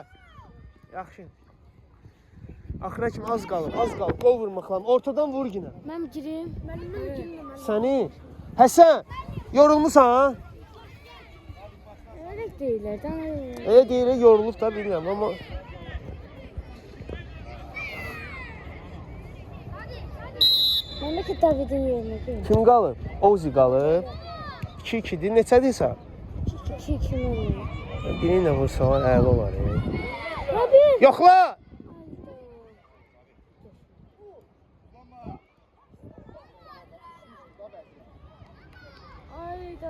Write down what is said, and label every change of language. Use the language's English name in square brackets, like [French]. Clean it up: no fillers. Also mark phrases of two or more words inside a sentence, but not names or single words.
[Azerbaijani] Yaxşı. Axıra kimi az qalıb. Qol vurmaq lazım. Ortadan vur yenə. [Turkish] Ben gireyim. Ben gireyim. [Azerbaijani] Səni. Həsən, yorulmusan? [Turkish] Öyle değiller. [Azerbaijani] Elə deyil, yorulub da bilmirəm, amma... [Turkish] Ben de ki David'in yerine gireyim. [Azerbaijani] Kim qalıb? Ozi qalıb. 2-2-dir, neçədir sən? [Turkish] 2-2 oynuyor. [Azerbaijani] Biri ilə vursalar əla olar. [Turkish] Abi! [Azerbaijani] Yoxla! [Turkish] Ayda.